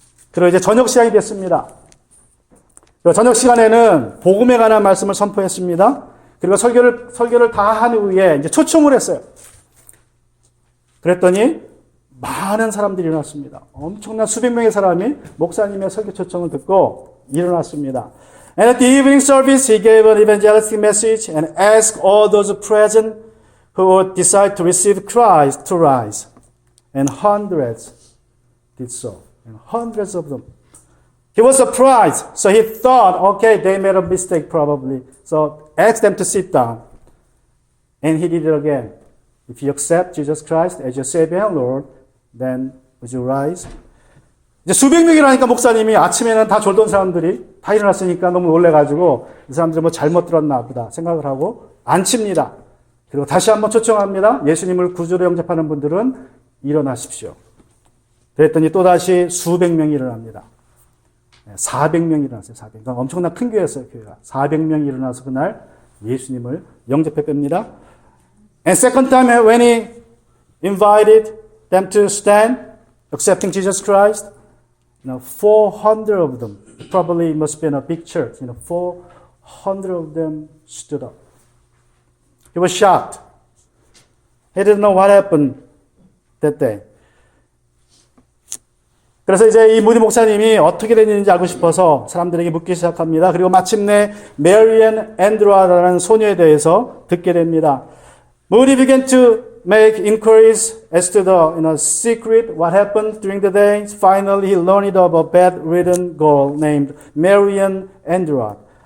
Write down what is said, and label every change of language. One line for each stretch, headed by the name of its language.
Korean: 그리고 이제 저녁 시간이 됐습니다. 그리고 저녁 시간에는 복음에 관한 말씀을 선포했습니다. 그리고 설교를 다 한 후에 이제 초청을 했어요. 그랬더니 많은 사람들이 일어났습니다. 엄청난 수백 명의 사람이 목사님의 설교 초청을 듣고 일어났습니다.
English: And at the evening service, he gave an evangelistic message and asked all those present who would decide to receive Christ to rise. And hundreds did so. And hundreds of them. He was surprised. So he thought, okay, they made a mistake probably. So asked them to sit down. And he did it again. If you accept Jesus Christ as your Savior and Lord, then would you rise?
Korean: 이제 수백 명이라니까 목사님이 아침에는 다 졸던 사람들이 다 일어났으니까 너무 놀래가지고 이 사람들이 뭐 잘못 들었나 보다 생각을 하고 앉힙니다. 그리고 다시 한번 초청합니다. 예수님을 구주로 영접하는 분들은 일어나십시오. 그랬더니 또다시 수백 명이 일어납니다. 400명이 일어났어요. 400명. 그러니까 엄청난 큰 교회였어요. 교회가. 400명이 일어나서 그날 예수님을 영접해 뺍니다.
English: And second time when he invited them to stand, accepting Jesus Christ, 400 of them, probably it must have been a big church, 100 of them stood up. He was shocked. He didn't know what happened that day.
Korean: 그래서 이제 이 무디 목사님이 어떻게 된 일인지 알고 싶어서 사람들에게 묻기 시작합니다. 그리고 마침내 메리앤 앤드루아라는 소녀에 대해서 듣게 됩니다.
English: Moody began to make inquiries as to the secret what happened during the day. Finally, he learned of a bedridden girl named Marian Andrew.